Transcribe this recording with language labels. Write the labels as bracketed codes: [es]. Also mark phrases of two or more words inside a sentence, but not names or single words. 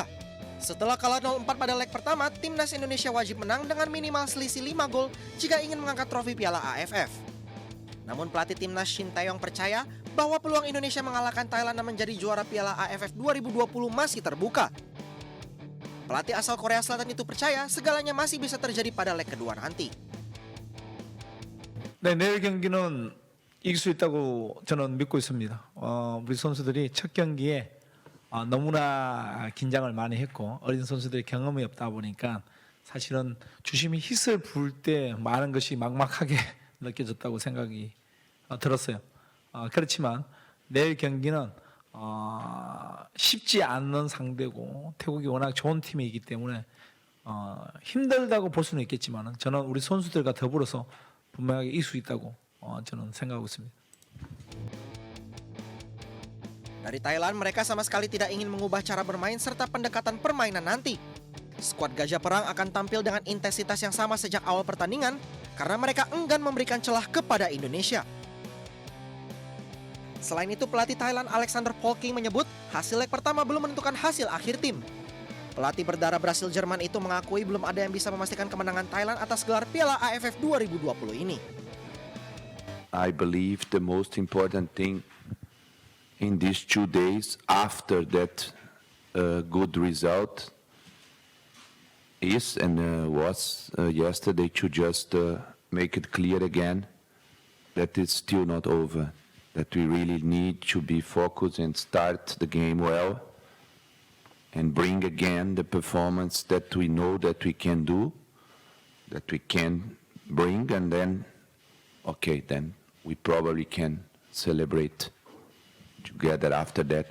[id] Setelah kalah 0-4 pada leg pertama, timnas Indonesia wajib menang dengan minimal selisih 5 gol jika ingin mengangkat trofi Piala AFF. Namun pelatih timnas Shin Tae-yong percaya bahwa peluang Indonesia mengalahkan Thailand dan menjadi juara Piala AFF 2020 masih terbuka. Pelatih asal Korea Selatan itu percaya segalanya masih bisa terjadi pada leg kedua nanti. [ko] 네, 내일 경기는 이길 수 있다고 저는 믿고 있습니다. 우리 선수들이 첫 경기에 너무나 긴장을 많이 했고 어린 선수들이 경험이 없다 보니까 사실은 주심이 힛을 부을 때 많은 것이 막막하게 느껴졌다고 생각이 들었어요. 그렇지만 내일 경기는 쉽지 않는 상대고 태국이 워낙 좋은 팀이기 때문에 힘들다고 볼 수는 있겠지만 저는 우리 선수들과 더불어서 분명하게 이길 수 있다고 저는 생각하고 있습니다. [id] Dari Thailand, mereka sama sekali tidak ingin mengubah cara bermain serta pendekatan permainan nanti. Skuad Gajah Perang akan tampil dengan intensitas yang sama sejak awal pertandingan karena mereka enggan memberikan celah kepada Indonesia. Selain itu, pelatih Thailand Alexander Polking menyebut hasil leg pertama belum menentukan hasil akhir tim. Pelatih berdarah Brasil Jerman itu mengakui belum ada yang bisa memastikan kemenangan Thailand atas gelar Piala AFF 2020 ini. [en] I believe the most important thing in these 2 days after that good result is and was yesterday to just make it clear again that it's still not over, that we really need to be focused and start the game well and bring again the performance that we know that we can do, that we can bring, and then we probably can celebrate together after that.